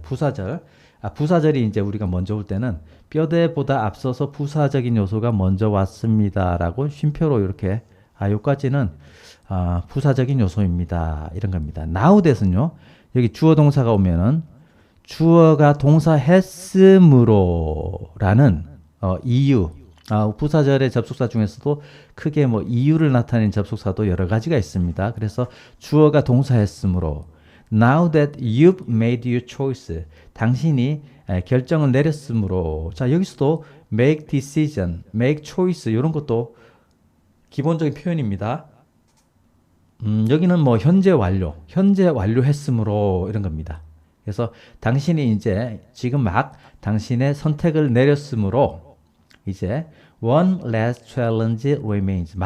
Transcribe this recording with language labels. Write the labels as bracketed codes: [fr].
[ko] 부사절이 이제 우리가 먼저 올 때는 뼈대보다 앞서서 부사적인 요소가 먼저 왔습니다라고 쉼표로 이렇게 요까지는 부사적인 요소입니다. 이런 겁니다. nowthat은요. 여기 주어 동사가 오면은 주어가 동사 했으므로라는 이유 부사절의 접속사 중에서도 크게 뭐 이유를 나타내는 접속사도 여러 가지가 있습니다. [en] 그래서 주어가 동사 했으므로 Now that you've made your choice. [ko] 당신이 결정을 내렸으므로. 자, 여기서도 make decision, make choice 이런 것도 기본적인 표현입니다. 여기는 뭐 현재 완료했으므로 이런 겁니다. 그래서 당신이 이제 지금 막 당신의 선택을 내렸으므로 이제 one last challenge remains.